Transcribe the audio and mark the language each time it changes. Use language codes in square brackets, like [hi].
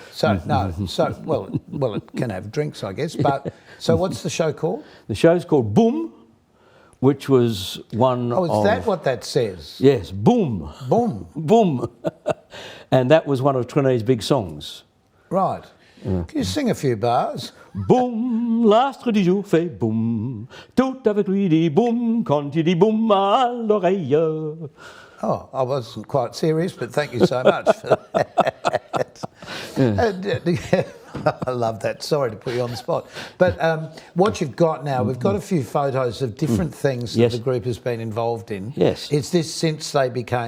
[en] So, no, well, it can have drinks, I guess, but, so what's the show called? The show's called Boom, which was one Oh, is that what that says? Yes, Boom. Boom. Boom. And that was one of Trenet's big songs. Right. Can you sing a few bars? [fr] Boum, l'astre du jour fait boum, tout avec lui dit boum, quand il dit boum à l'oreille. [en] Oh, I wasn't quite serious, but thank you so much for that. I love that. Sorry to put you on the spot. But what you've got now, we've got a few photos of different things that the group has been involved in. Yes. Is this since they became...